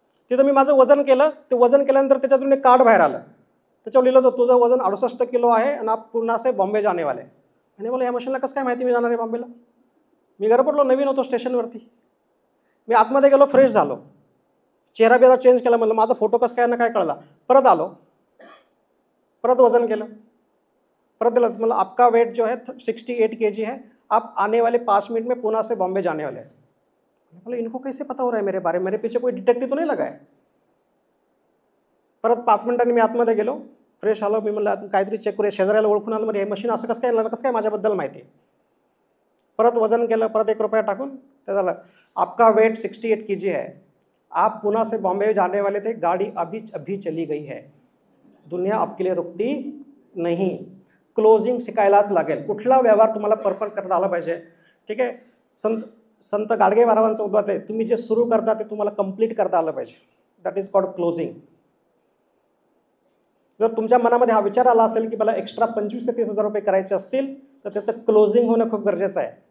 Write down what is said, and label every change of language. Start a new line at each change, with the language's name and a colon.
Marathi: तिथं मी माझं वजन केलं. ते वजन केल्यानंतर त्याच्यातून एक कार्ड बाहेर आलं. त्याच्यावर लिहिलं होतं तुझं वजन 68 किलो आहे आणि
Hindi: आप पूर्ण से बॉम्बे जाने वाले.
Marathi: आणि मला या मशीनला कसं काय माहिती मी जाणार आहे बॉम्बेला? मी गडबडलो, नवीन होतो स्टेशनवरती. मी आतमध्ये गेलो, फ्रेश झालो, चेहरा बिरा चेंज केला, म्हणलं माझा फोटो कसं काय ना काय कळला. परत आलो, परत वजन केलं, परत दिलं,
Hindi: मतलब आपका वेट जो है 68 kg है, आप आने वाले 5 मिनट में पुणे से बॉम्बे जाने वाले हैं. बोले इनको कैसे पता हो रहा है मेरे बारे में, मेरे पीछे कोई डिटेक्टिव तो नहीं लगा है.
Marathi: परत 5 मिनिटांनी मी आतमध्ये गेलो, फ्रेश आलो. मी म्हणलं काहीतरी चेक करूया, शेजाऱ्याला ओळखून आलं, म्हणजे हे मशीन असं कसं काय माझ्याबद्दल माहिती आहे. परत वजन केलं, परत 1 रुपया टाकून ते झालं,
Hindi: आपका वेट 68 kg है, आप पुणे से बॉम्बे जाने वाले थे, गाड़ी अभी चली गई है, दुनिया आपके लिए रुकती नहीं.
Marathi: क्लोजिंग शिकायलाच लागेल. कुठला व्यवहार तुम्हाला परफेक्ट करता आला पाहिजे. ठीक आहे. संत गाडगे महाराजांचं उद्गार आहे, तुम्ही जे सुरू करता ते तुम्हाला कंप्लीट करता आलं पाहिजे.
English: That is called closing.
Marathi: जर तुमच्या मनामध्ये हा विचार आला असेल की मला एक्स्ट्रा 25 ते 30,000 रुपये करायचे असतील तर त्याचं क्लोजिंग होणं खूप गरजेचं आहे.